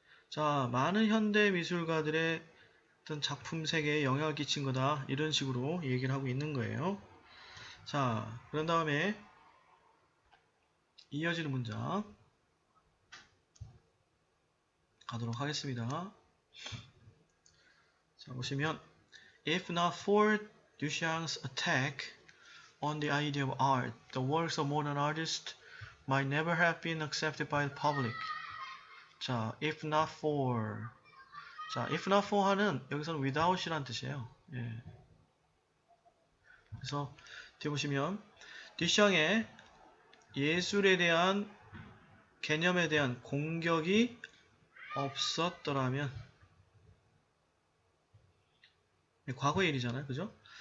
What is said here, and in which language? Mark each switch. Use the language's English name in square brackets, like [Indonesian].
[Korean] 자, 많은 현대 미술가들의 어떤 작품 세계에 영향을 끼친 거다. 이런 식으로 얘기를 하고 있는 거예요. 자, 그런 다음에 이어지는 문장 가도록 하겠습니다. 자, 보시면 [English] If not for Duchamp's attack on the idea of art, the works of modern artists might never have been accepted by the public. 자, if not for. [Korean] 자, [English] if not for [Korean] 하는 여기서는 without이란 뜻이에요. 예. 그래서 뒤에 보시면 듀샹의 예술에 대한 개념에 대한 공격이 없었더라면, 과거의 일이잖아요. 그죠?